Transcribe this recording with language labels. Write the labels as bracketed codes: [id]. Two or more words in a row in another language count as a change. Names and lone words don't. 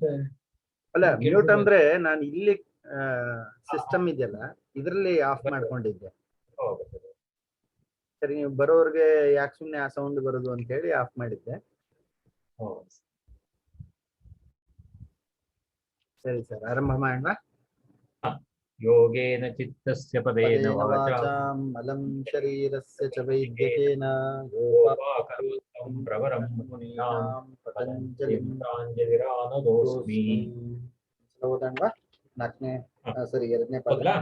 [kn] ಅಲ್ಲ ಮ್ಯೂಟ್ ಅಂದ್ರೆ ನಾನು ಇಲ್ಲಿ ಸಿಸ್ಟಮ್ ಇದೆಯಲ್ಲ ಇದ್ರಲ್ಲಿ ಆಫ್ ಮಾಡ್ಕೊಂಡಿದ್ದೆ. ಸರಿ, ನೀವು ಬರೋರ್ಗೆ ಯಾಕೆ ಸುಮ್ನೆ ಆ ಸೌಂಡ್ ಬರೋದು ಅಂತ ಹೇಳಿ ಆಫ್ ಮಾಡಿದ್ದೆ. ಸರಿ ಸರ್, ಆರಂಭ ಮಾಡೋಣ. [sa] ಯೋಗೇನ ಚಿತ್ತಸ್ಯ ಪದೇನ ವಾಚಾಂ ಅಲಂ ಶರೀರಸ್ಯ ಚ ವೈದ್ಯಕೇನ ಯೋಪಾಕರೋತ್ತಂ ಪ್ರವರಂ ಮುನೀನಾಂ ಪತಂಜಲಿಂ ಪ್ರಾಂಜಲಿರಾನತೋಸ್ಮಿ. [kn] ಓದೋಣವಾ? ಎರಡನೇ ಪಾದ.